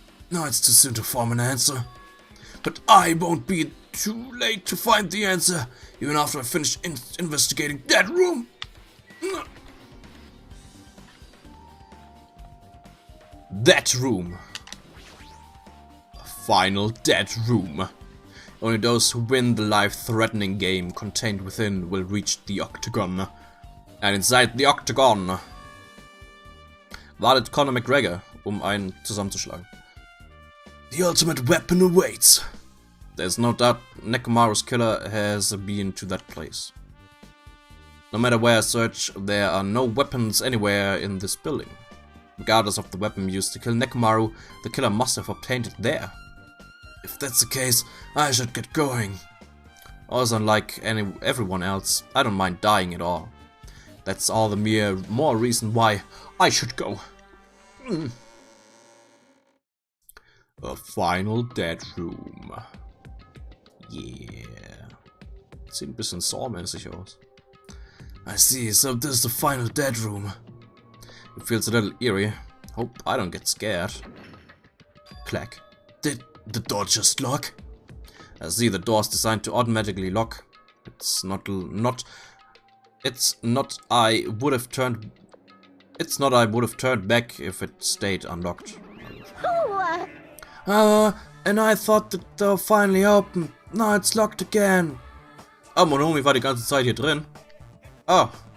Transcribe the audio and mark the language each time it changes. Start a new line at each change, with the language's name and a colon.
English: No, it's too soon to form an answer. But I won't be too late to find the answer, even after I finish investigating that room. That room. A final dead room. Only those who win the life-threatening game contained within will reach the Octagon. And inside the Octagon
German: wartet Conor McGregor, einen zusammenzuschlagen.
English: The ultimate weapon awaits. There's no doubt Nekomaru's killer has been to that place. No matter where I search, there are no weapons anywhere in this building. Regardless of the weapon used to kill Nekomaru, the killer must have obtained it there. If that's the case, I should get going. Also, unlike everyone else, I don't mind dying at all. That's all the more reason why I should go. A final dead room. Yeah.
German: Sieht ein bisschen Saw-mäßig aus.
English: I see, so this is the final dead room. It feels a little eerie. Hope I don't get scared. Clack. Did the door just lock? I see the door's designed to automatically lock. It's not I would have turned back if it stayed unlocked. And I thought the door finally opened. Now it's locked again.
German: Ah, Monomi war die ganze Zeit hier drin. Ah.